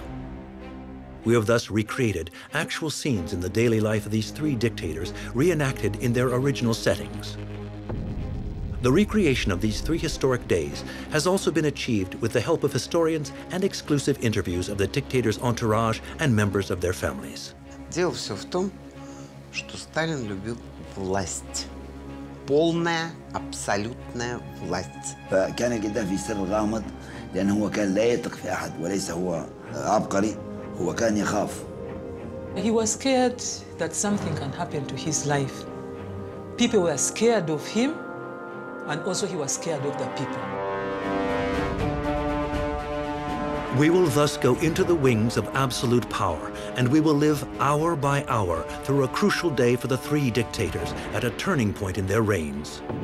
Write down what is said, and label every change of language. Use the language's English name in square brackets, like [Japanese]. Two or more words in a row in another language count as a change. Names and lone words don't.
[English] We have thus recreated actual scenes in the daily life of these three dictators, reenacted in their original settings. The recreation of these three historic days has also been achieved with the help of historians and exclusive interviews of the dictators' entourage and members of their families. [Russian] Дело все в том, что Сталин любил власть. полная, абсолютная власть. [Arabic] فكان جدا في سر غامض لأنه هو كان لا يثق في أحد وليس هو عبقري هو كان يخاف. [English] He was scared that something can happen to his life. People were scared of him, and also he was scared of the people. We will thus go into the wings of absolute power, and we will live hour by hour through a crucial day for the three dictators at a turning point in their reigns.